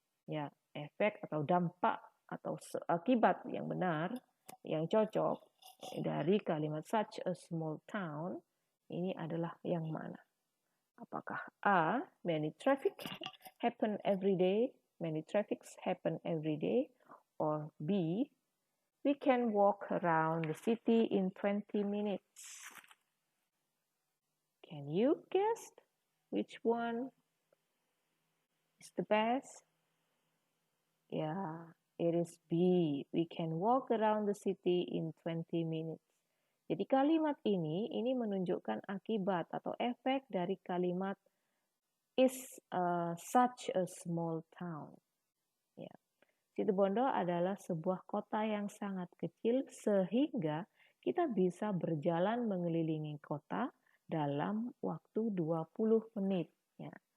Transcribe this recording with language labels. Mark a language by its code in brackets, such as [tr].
[id] Ya, efek atau dampak atau akibat yang benar yang cocok dari kalimat [en] such a small town [id] ini adalah yang mana? [en] Apakah A, many traffic happen every day, many traffics happen every day, or B, we can walk around the city in 20 minutes. Can you guess which one is the best? Yeah, it is B. We can walk around the city in 20 minutes. [id] Jadi kalimat ini menunjukkan akibat atau efek dari kalimat [en] is such a small town. [id] Ya. Situbondo adalah sebuah kota yang sangat kecil sehingga kita bisa berjalan mengelilingi kota dalam waktu 20 menit. Ya.